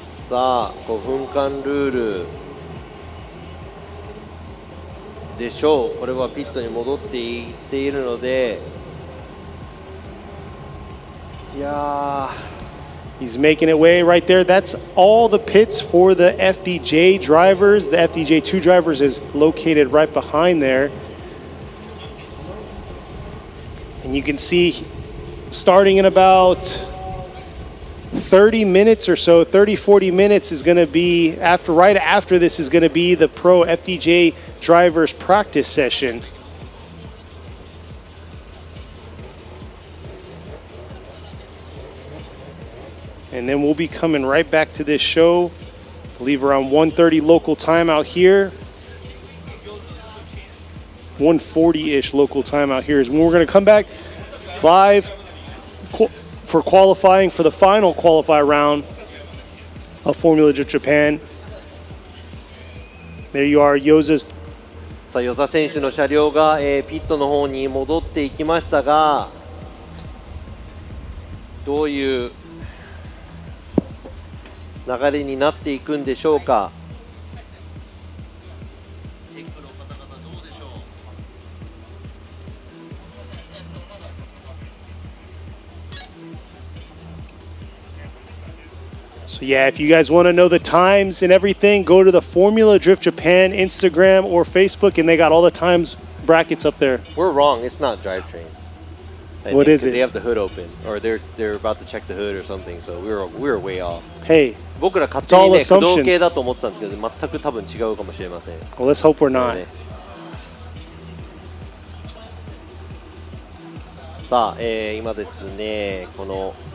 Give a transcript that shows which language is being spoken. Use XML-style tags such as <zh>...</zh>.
<ja>さあ、5分間ルールでしょう。これはピットに戻っていっているので、いやー。</ja> <en>He's making it way right there. That's all the pits for the FDJ drivers. The FDJ2 drivers is located right behind there. And you can see starting in about 30 minutes or so, 30, 40 minutes is going to be, right after this is going to be the pro FDJ drivers practice session. And then we'll be coming right back to this show. I believe around 1:30 local time out here. 1:40-ish local time out here is when we're going to come back live for qualifying for the final qualifier round of Formula Drift Japan. There you are, Yoza's.</en> <ja>さあ、与座選手の車両が、ピットの方に戻っていきましたが、どういう流れになっていくんでしょうか。</ja> <en>So yeah, if you guys want to know the times and everything, go to the Formula Drift Japan Instagram or Facebook, and they got all the times brackets up there. We're wrong. It's not drivetrain. What is it? They have the hood open, or they're about to check the hood or something. So we were way off. Hey,</en> <ja>僕ら勝手にね、駆動系だと思ってたんですけど、全く多分違うかもしれません。</ja> <en>Well, let's hope we're not.</en> <ja>さあ、今ですね、この</ja>